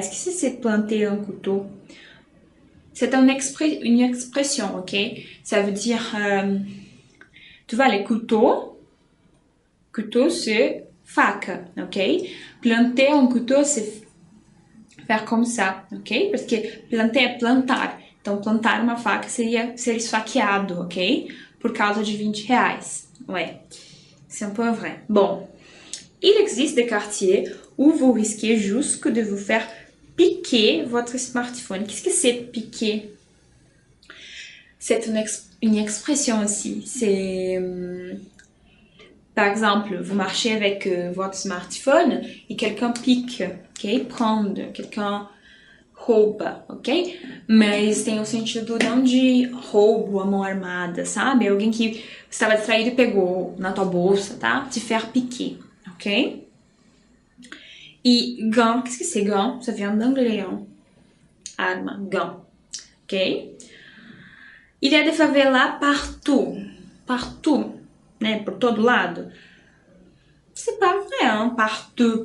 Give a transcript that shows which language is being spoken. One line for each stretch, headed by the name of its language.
French: Qu'est-ce que c'est planter un couteau? C'est une expression, ok? Ça veut dire, tu vois, les couteaux, c'est faca, ok? Planter un couteau, c'est faire comme ça, ok? Parce que planter
Portuguese: é plantar. Então, plantar uma faca seria ser esfaqueado, ok? Por causa de 20 reais.
French: Ouais, c'est un peu vrai. Bon, il existe des quartiers où vous risquez juste de vous faire piquer votre smartphone. Qu'est-ce que c'est piquer? C'est une expression aussi. C'est, par exemple, vous marchez avec votre smartphone et quelqu'un pique, ok? Prendre, quelqu'un rouba, ok?
Portuguese: Mas tem o sentido não de roubo, a mão armada, sabe? Alguém que estava distraído e pegou na tua bolsa, tá?
French: Te faire piquer, ok? E gant, qu'est-ce que c'est gant? Ça vient d'anglais, hein? Arma, gant, ok? Il y a des favelas partout,
Portuguese: né? Por todo lado.
French: C'est pas vrai, hein? Partout.